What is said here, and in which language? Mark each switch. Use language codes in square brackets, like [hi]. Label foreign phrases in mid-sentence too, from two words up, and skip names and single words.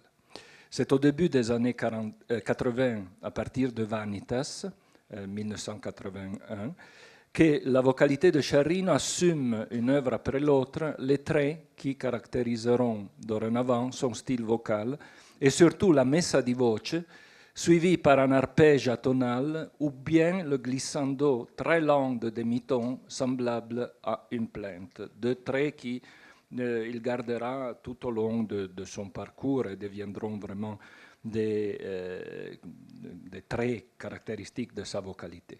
[fr] C'est au début des années 80, à partir de Vanitas, 1981, que la vocalité de Sciarrino assume une œuvre après l'autre les traits qui caractériseront dorénavant son style vocal et surtout la [it] messa di voce, [fr] suivie par un arpège atonal ou bien le glissando très lent de demi-tons semblable à une plainte, deux traits qui il gardera tout au long de son parcours et deviendront vraiment des traits caractéristiques de sa vocalité.